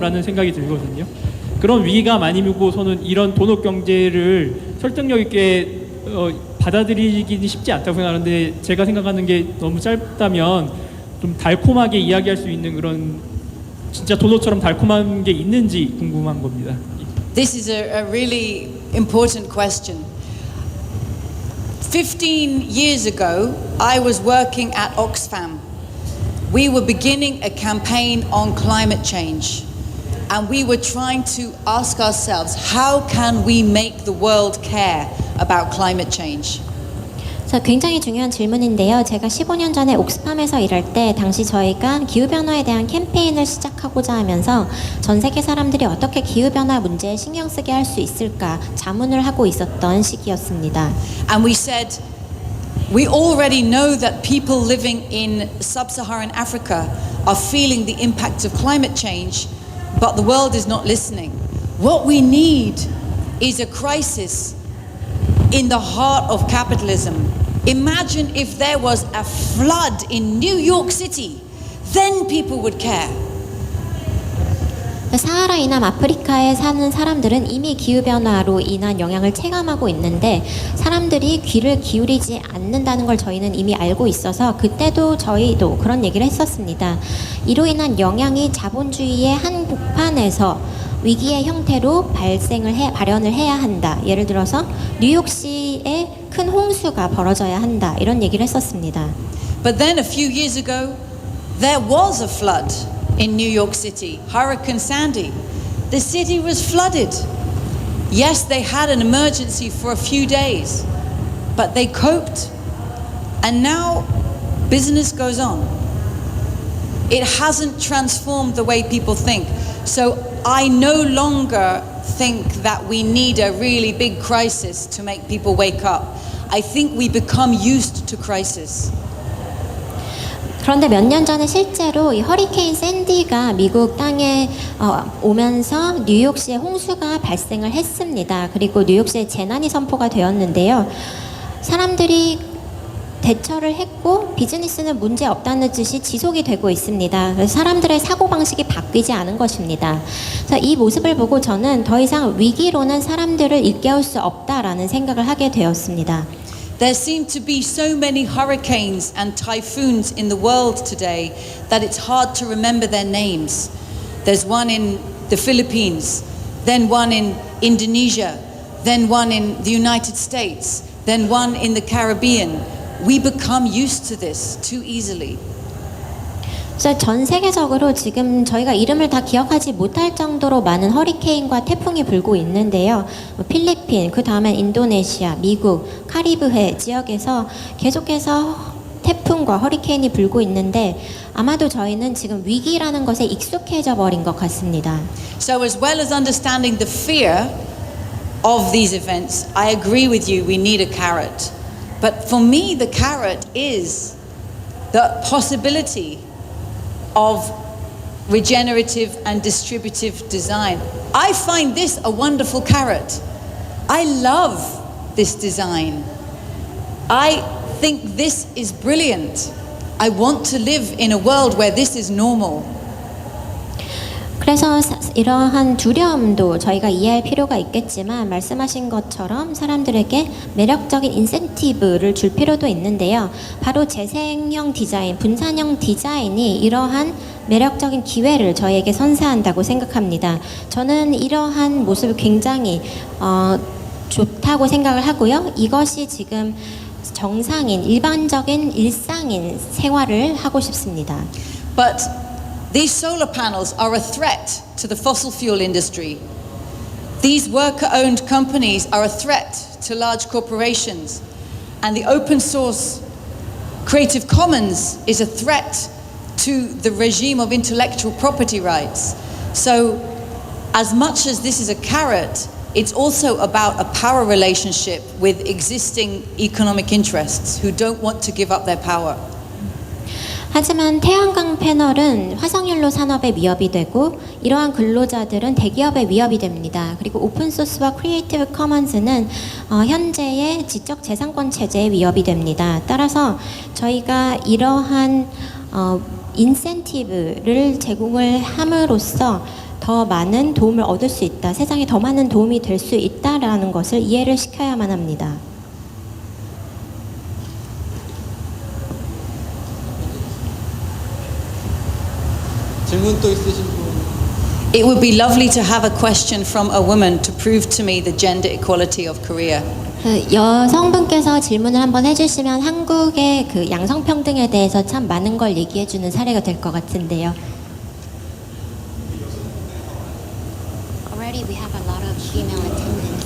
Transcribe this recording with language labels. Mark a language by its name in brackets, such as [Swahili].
[Korean] 라는 생각이 들거든요. 그런 위기감 아니고서는 이런 도덕 경제를 설득력 있게 받아들이기는 쉽지 않다고 생각하는데, 제가 생각하는 게 너무 짧다면 좀 달콤하게 이야기할 수 있는 그런 진짜 도덕처럼 달콤한 게 있는지 궁금한 겁니다. [English] This is a really important question. 15 years ago, I was working at Oxfam. We were beginning a campaign on climate change. And we were trying to ask ourselves, how can we make the world care about climate change? [Korean] 그래서 굉장히 중요한 질문인데요. 제가 15년 전에 옥스팜에서 일할 때 당시 저희가 기후변화에 대한 캠페인을 시작하고자 하면서 전 세계 사람들이 어떻게 기후변화 문제에 신경 쓰게 할 수 있을까 자문을 하고 있었던 시기였습니다. [English] And we said, we already know that people living in sub-Saharan Africa are feeling the impact of climate change, but the world is not listening. What we need is a crisis in the heart of capitalism. Imagine if there was a flood in New York City, then people would care. [Korean] 사하라 이남 아프리카에 사는 사람들은 이미 기후변화로 인한 영향을 체감하고 있는데 사람들이 귀를 기울이지 않는다는 걸 저희는 이미 알고 있어서 그때도 저희도 그런 얘기를 했었습니다. 이로 인한 영향이 자본주의의 한복판에서 위기의 형태로 발현을 해야 한다. 예를 들어서 뉴욕시에 큰 홍수가 벌어져야 한다. 이런 얘기를 했었습니다. [English] But then a few years ago, there was a flood in New York City, Hurricane Sandy. The city was flooded. Yes, they had an emergency for a few days, but they coped. And now business goes on. It hasn't transformed the way people think. So I no longer think that we need a really big crisis to make people wake up. I think we become used to crisis. [Korean] 그런데 몇 년 전에 실제로 이 허리케인 샌디가 미국 땅에 오면서 뉴욕시에 홍수가 발생을 했습니다. 그리고 뉴욕시에 재난이 선포가 되었는데요. 사람들이 대처를 했고 비즈니스는 문제 없다는 뜻이 지속이 되고 있습니다. 그래서 사람들의 사고방식이 바뀌지 않은 것입니다. 그래서 이 모습을 보고 저는 더 이상 위기로는 사람들을 일깨울 수 없다라는 생각을 하게 되었습니다. [English] There seem to be so many hurricanes and typhoons in the world today that it's hard to remember their names. There's one in the Philippines, then one in Indonesia, then one in the United States, then one in the Caribbean. We become used to this too easily. [Korean] 그래서 전 세계적으로 지금 저희가 이름을 다 기억하지 못할 정도로 많은 허리케인과 태풍이 불고 있는데요. 필리핀, 그 다음엔 인도네시아, 미국, 카리브해 지역에서 계속해서 태풍과 허리케인이 불고 있는데 아마도 저희는 지금 위기라는 것에 익숙해져 버린 것 같습니다. [English] So as well as understanding the fear of these events, I agree with you, we need a carrot. But for me, the carrot is the possibility of regenerative and distributive design. I find this a wonderful carrot. I love this design. I think this is brilliant. I want to live in a world where this is normal. [Korean] 그래서 이러한 두려움도 저희가 이해할 필요가 있겠지만 말씀하신 것처럼 사람들에게 매력적인 인센티브를 줄 필요도 있는데요. 바로 재생형 디자인, 분산형 디자인이 이러한 매력적인 기회를 저희에게 선사한다고 생각합니다. 저는 이러한 모습이 굉장히 좋다고 생각을 하고요. 이것이 지금 정상인, 일반적인 일상인 생활을 하고 싶습니다. [English] But these solar panels are a threat to the fossil fuel industry. These worker-owned companies are a threat to large corporations. And the open source Creative Commons is a threat to the regime of intellectual property rights. So, as much as this is a carrot, it's also about a power relationship with existing economic interests who don't want to give up their power. [Korean] 하지만 태양광 패널은 화석연료 산업의 위협이 되고 이러한 근로자들은 대기업의 위협이 됩니다. 그리고 오픈소스와 크리에이티브 커먼스는 현재의 지적재산권 체제의 위협이 됩니다. 따라서 저희가 이러한 인센티브를 제공을 함으로써 더 많은 도움을 얻을 수 있다, 세상에 더 많은 도움이 될 수 있다라는 것을 이해를 시켜야만 합니다. 질문 또 있으신 분? [English] It would be lovely to have a question from a woman to prove to me the gender equality of Korea. [Korean] 여성분께서 질문을 한번 해주시면 한국의 그 양성평등에 대해서 참 많은 걸 얘기해주는 사례가 될 것 같은데요. [English] Already we have a lot of female attendants.